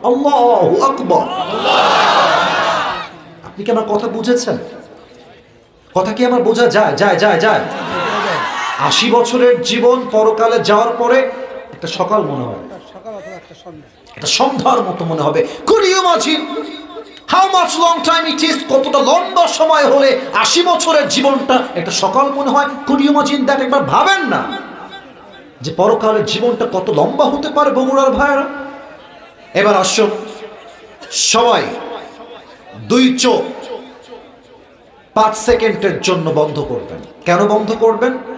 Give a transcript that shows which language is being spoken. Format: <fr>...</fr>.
<bn>আল্লাহু আকবার। আপনি কি আমার কথা বুঝেছেন? কথা কি আমার বোঝা যায়? যায় যায় যায় 80 বছরের জীবন পরকালে যাওয়ার পরে একটা সকাল মনে হবে, একটা সন্ধ্যার মতো মনে হবে।</bn> <en>Could you imagine how much long time it is?</en> <bn>কতটা লম্বা সময় হলে 80 বছরের জীবনটা একটা সকাল মনে হয়।</bn> <en>Could you imagine that?</en> <bn>একবার ভাবেন না যে পরকালের জীবনটা কত লম্বা হতে পারে বগুড়ার ভাইরা। এবার আসুন সবাই 2 চোখ 5 সেকেন্ডের জন্য বন্ধ করবেন। কেন বন্ধ করবেন?</bn>